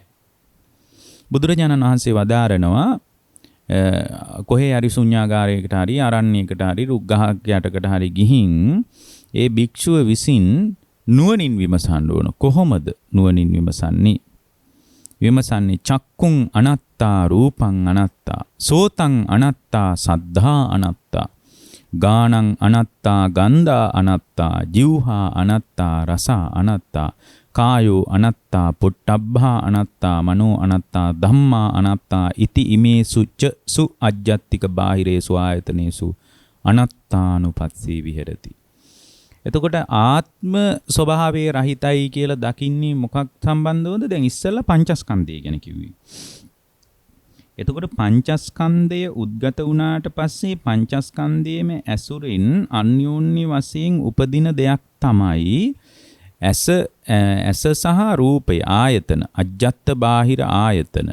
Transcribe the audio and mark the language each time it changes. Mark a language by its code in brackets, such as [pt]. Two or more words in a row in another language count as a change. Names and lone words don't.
[si] බුදුරජාණන් වහන්සේ වදාරනවා කොහේ හරි ශුන්‍යාගාරයකට හරි අරණ්‍යයකට හරි රුක් ගහක් යටකට හරි ගිහින් ඒ භික්ෂුව විසින් නුවණින් විමසන්න ඕන. කොහොමද නුවණින් විමසන්නේ? [pi] විමසන්නේ චක්කුං අනත්තා රූපං අනත්තා සෝතං අනත්තා සද්ධා අනත්තා ගානං අනත්තා ගන්ධා අනත්තා ජීවහා අනත්තා රසා අනත්තා කායෝ අනත්තා පුට්ටබ්බා අනත්තා මනෝ අනත්තා ධම්මා අනත්තා ඉති ඉමේසු ච සු අජ්ජත්තික බාහිරේසු ආයතනේසු අනත්තානුපස්සී විහෙරති. [si] එතකොට ආත්ම ස්වභාවයේ රහිතයි කියලා දකින්නේ මොකක් සම්බන්ධවද? දැන් ඉස්සෙල්ලා පංචස්කන්ධය ගැන කිව්වේ. එතකොට පංචස්කන්ධය උද්ගත වුණාට පස්සේ පංචස්කන්ධයේම ඇසුරින් අන්‍යෝන්‍ය වශයෙන් උපදින දෙයක් තමයි ඇස සහ රූපය ආයතන අජ්ජත් බාහිර ආයතන.